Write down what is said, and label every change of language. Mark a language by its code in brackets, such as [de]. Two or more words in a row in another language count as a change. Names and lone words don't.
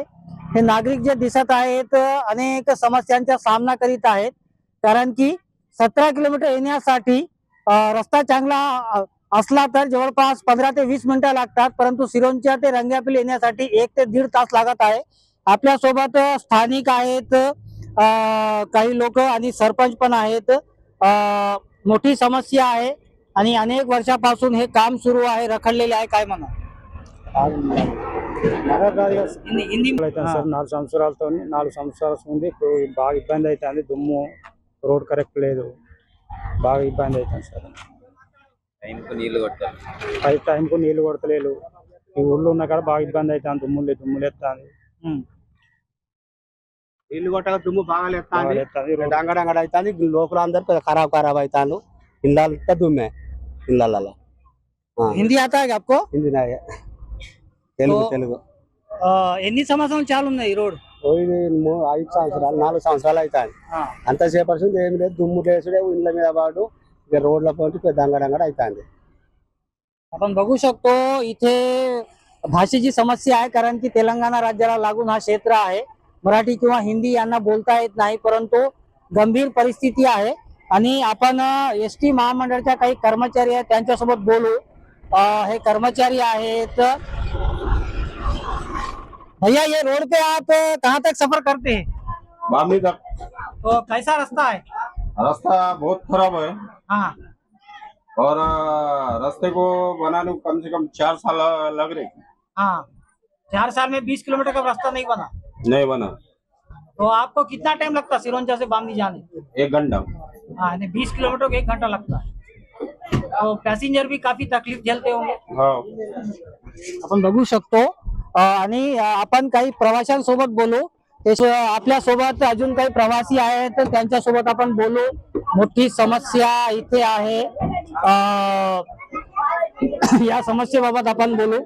[mr] हे नागरिक जे दिसत आहेत अनेक समस्यांचा सामना करीत आहेत, कारण की 17 किलोमीटर येण्यासाठी रस्ता चांगला असला तर जवळपास 15 ते 20 मिनिटं लागतात, परंतु सिरोंचा ते रंगापल्ली येण्यासाठी 1 ते 1.5 तास लागत आहे। आपल्या सोबत स्थानिक आहेत, काही लोक आणि सरपंच पण आहेत। मोठी समस्या आहे आणि अनेक वर्षापासून हे काम सुरू आहे, रखडलेले आहे। काय म्हणा [te] हिंदी సార్ 4 సంవత్సరాలతో 4 సంవత్సరాల నుండి ఇప్పుడు బాగా ఇబ్బంది అవుతుంది। దుమ్ము రోడ్ కరెక్ట్ లేదు, బాగా ఇబ్బంది అవుతుంది సార్। టైంకు నీళ్లు కొడతలేదు। ఈ ఊళ్ళో ఉన్న కాడ బాగా ఇబ్బంది అవుతుంది, దుమ్ములు ఎత్తాంది। నీళ్లు కొట్టక దుమ్ము బాగా లేస్తుంది, డంగడంగడ అవుతుంది। లోపల అందరు ఖరాబ్ అవుతాను। ఇళ్ళంతా దుమ్మే ఇళ్ళల్లో। [hi] हिंदी आता है आपको? [te] హిందీ నాయ తెలుగు ఎన్ని సంవత్సరాలు చాలు ఉన్నాయి ఈ రోడ్? 5 సంవత్సరాలు 4 సంవత్సరాలు అవుతాయి। అంతసేపు ఏం లేదు, దుమ్ము లేసుడే ఇళ్ళ మీద పాటు ఇక [mr] रोडला पण [te] డంగడంగడ అవుతుంది। [mr] आपण बघू शकतो इथे भाषेची समस्या आहे, कारण की तेलंगणा राज्याला लागून हा क्षेत्र आहे। मराठी किंवा हिंदी यांना बोलता येत नाही, परंतु गंभीर परिस्थिती आहे आणि आपण एसटी महामंडळाच्या काही कर्मचारी आहेत त्यांच्यासोबत बोलू। हे कर्मचारी आहेत। [hi] भैया ये रोड पे आप कहाँ तक सफर करते हैं? बामनी तक। तो कैसा रास्ता है? रास्ता बहुत खराब है हाँ, और रास्ते को बनाने को कम से कम 4 साल लग रहे। हाँ, 4 साल में 20 किलोमीटर का रास्ता नहीं बना। नहीं बना। तो आपको कितना टाइम लगता है सिरोंचा से बामनी जाने? 1 घंटा। हाँ, 20 किलोमीटर को 1 घंटा लगता है। तो पैसेंजर भी काफी तकलीफ झेलते होंगे। हाँ, [mr] आपण बघू शकतो आणि आपण काही प्रवाशांसोबत बोलू। आपल्या सोबत अजून काही प्रवासी आहेत, तर त्यांच्या सोबत आपण बोलू। मोठी समस्या इथे आहे, या समस्येबाबत आपण बोलू।